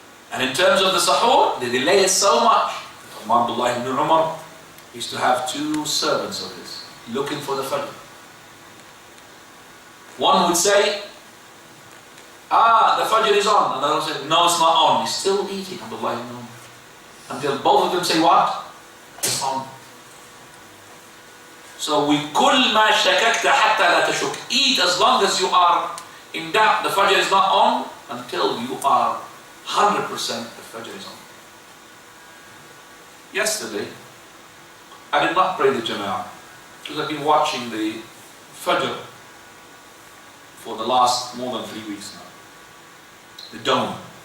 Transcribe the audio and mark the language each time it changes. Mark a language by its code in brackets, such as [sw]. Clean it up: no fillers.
[en] And in terms of the sahur, they delay it so much. Abdullah ibn Umar used to have two servants of his looking for the fajr. One would say, the fajr is on. And the other would say, no, it's not on. He's still eating, Abdullah ibn Umar. Until both of them say what? It's on. So we [ar] كل ما شككت حتى لا تشك. [en] Eat as long as you are in doubt the fajr is not on, until you are 100% the fajr is on. Yesterday, I did not pray the Jama'ah because I've been watching the fajr for the last more than 3 weeks now. The dawn.